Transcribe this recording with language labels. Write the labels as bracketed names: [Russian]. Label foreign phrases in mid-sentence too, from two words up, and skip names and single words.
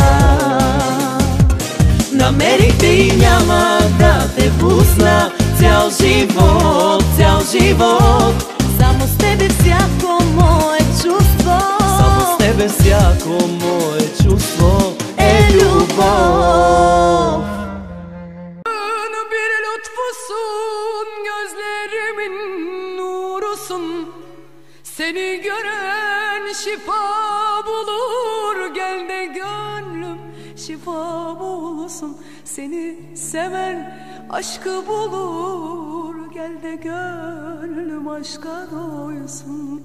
[Bulgarian] Намерих те и няма да те пусна цял живот, цял живот. Само с тебе всяко мое чувство, само с тебе всяко mое чувство е любов. [Turkish] Bir lütfusun, gözlerimin nurusun. Seni gören şifa bulur, gel de gönlüm şifa bulsun. Seni seven aşkı bulur, gel de gönlüm aşka doysun.